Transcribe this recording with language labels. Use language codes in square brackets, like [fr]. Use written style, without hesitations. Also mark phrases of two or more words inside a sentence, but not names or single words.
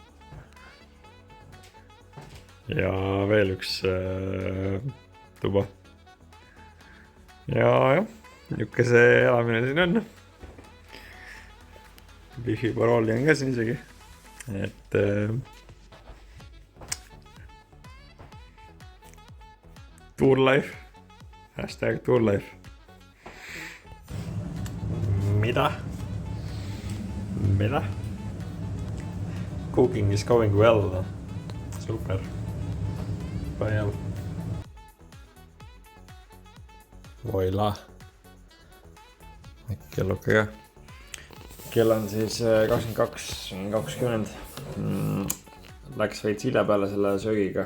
[et] Ja veel üks tuba. Ja jah, niisugune see elamine siin on. Wifi parooli on ka siin isegi. Et [en] Tour life. #Tour life. [et] Mida? Mida? [en] Cooking is going well. [et] Super. Palju. Voila. Kelluke ka. Kell on siis 22:20. Läks veits hilja peale selle söögiga.